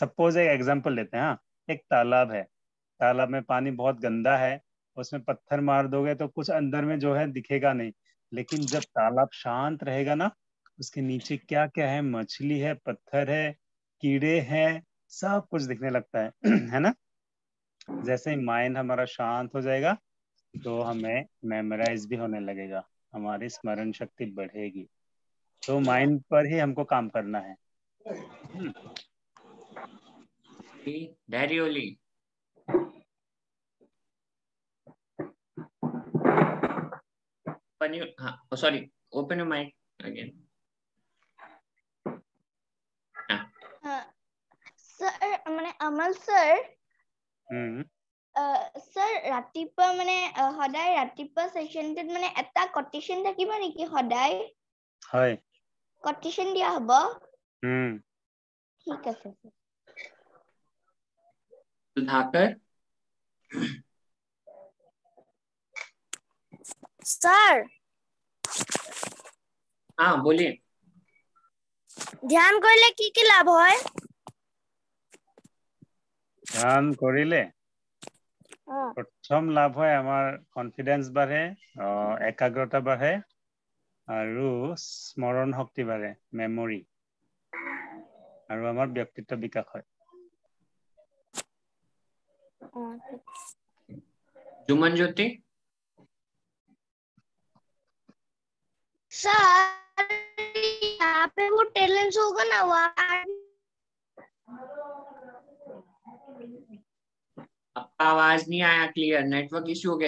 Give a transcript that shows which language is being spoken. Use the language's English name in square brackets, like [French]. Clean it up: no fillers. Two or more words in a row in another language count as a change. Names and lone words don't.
[Hindi] सपोज एक एग्जांपल लेते हैं। हाँ, एक तालाब है, तालाब में पानी बहुत गंदा है, उसमें पत्थर मार दोगे तो कुछ अंदर में जो है दिखेगा नहीं, लेकिन जब तालाब शांत रहेगा ना, उसके नीचे क्या क्या है, मछली है, पत्थर है, कीड़े हैं, सब कुछ दिखने लगता है है ना। जैसे ही माइंड हमारा शांत हो जाएगा तो हमें मेमोराइज भी होने लगेगा, हमारी स्मरण शक्ति बढ़ेगी। तो माइंड पर ही हमको काम करना है। Daddy Oli. [English] Open your, oh sorry, open your mic again. [Assamese] Sir, মানে Amal sir. Sir, ৰাতিপুৱা মানে সদায় ৰাতিপুৱা সেশনটোত মানে এটা কোটেশন থাকিব নেকি সদায়? হয়। কোটেশন দিয়া হ'ব? ঠিক আছে sir. [Hindi] सुधाकर। Sir. हाँ बोलिए। [Assamese] ধ্যান কৰিলে কি কি লাভ হয়? ধ্যান কৰিলে প্ৰথম লাভ হয় আমাৰ কনফিডেন্স বাঢ়ে, একাগ্ৰতা বাঢ়ে আৰু স্মৰণ শক্তি বাঢ়ে, মেমৰি, আৰু আমাৰ ব্যক্তিত্ব বিকাশ হয়। [Hindi] जुमन ज्योति। सर यहाँ पे वो टैलेंट होगा ना आपका आवाज नहीं आया क्लियर, [English] network issue [Hindi] हो गया।